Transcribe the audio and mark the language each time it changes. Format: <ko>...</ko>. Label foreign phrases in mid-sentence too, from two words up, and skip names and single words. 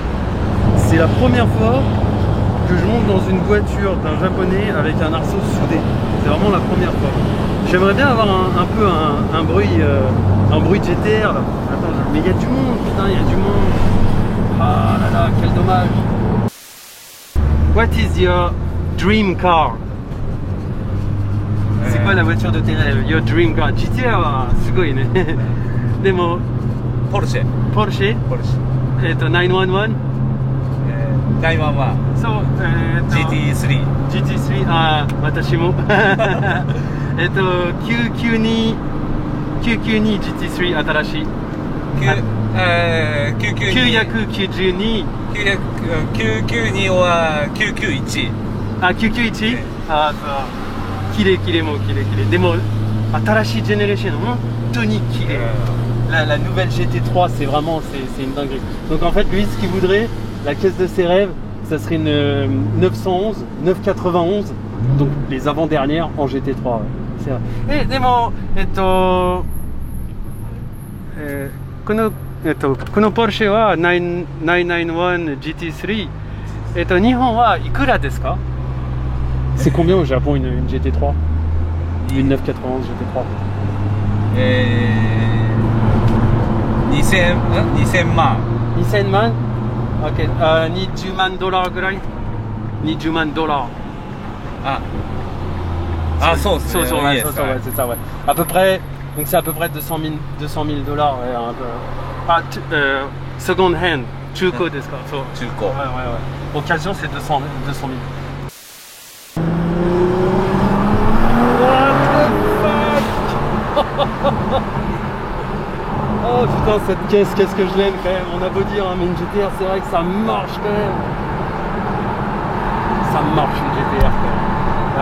<fr>C'est la première fois que je monte dans une voiture d'un japonais avec un arceau soudé. C'est vraiment la première fois. J'aimerais bien avoir un peu un bruit de GTR. Là. Attends, mais il y a du monde, putain, il y a du monde. Ah là là, quel dommage.</fr> <en>What is your dream car?</en> <fr>C'est quoi la voiture de tes rêves?</fr> <en>Your dream car?</en> <ja>GTR はすごいね。でもポルシェ。 911? 911。そう、 GT3。 GT3、ああ、私も。992 GT3 新しい。 992 992は991。あ、991? あ、そう綺麗綺麗もう綺麗綺麗でも新しいジェネレーション本当に綺麗</ja> <fr>la nouvelle GT3 c'est vraiment c'est une dinguerie donc en fait lui ce qu'il voudrait la caisse de ses rêves ça serait une 911 991 donc les avant-dernières en GT3 c'est vrai でも</fr> <ja>このポルシェは991 GT3 日本はいくらですか</ja> <fr>C'est combien au Japon une GT3 Une 991 GT3</fr> <ja>2000万。 2000万 Ok. 20万ドラぐらい 20万ドラそうですね。</ja> <fr>そう ouais, c'est ça, ouais. À peu près, donc c'est à peu près 200 000 dollars. Ouais, un peu.</fr> <en>Second hand,</en> <ja>中古ですかそう。中古。</ja> <fr>Ouais. Occasion, c'est 200 000. Oh putain cette caisse, qu'est-ce que je l'aime quand même. On a beau dire hein, mais une GTR c'est vrai que ça marche quand même. Ça marche une GTR quand même.</fr>